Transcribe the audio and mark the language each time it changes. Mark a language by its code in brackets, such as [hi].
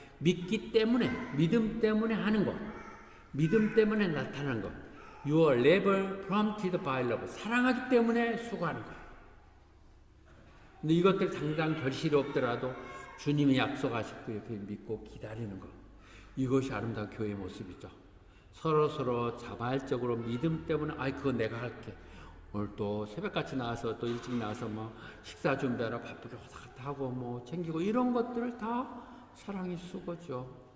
[ko] 믿기 때문에, 믿음 때문에 하는 것. 믿음 때문에 나타나는 것. [en] Your labor prompted by love. [ko] 사랑하기 때문에 수고하는 것. 근데 이것들 당장 결실이 없더라도 주님이 약속하실 그 옆에 믿고 기다리는 것. 이것이 아름다운 교회의 모습이죠. 서로 자발적으로 믿음 때문에, 그거 내가 할게. 오늘 또 새벽같이 나와서 또 일찍 나와서 식사 준비하러 바쁘게 왔다 갔다 하고 챙기고, 이런 것들을 다 사랑의 수고죠.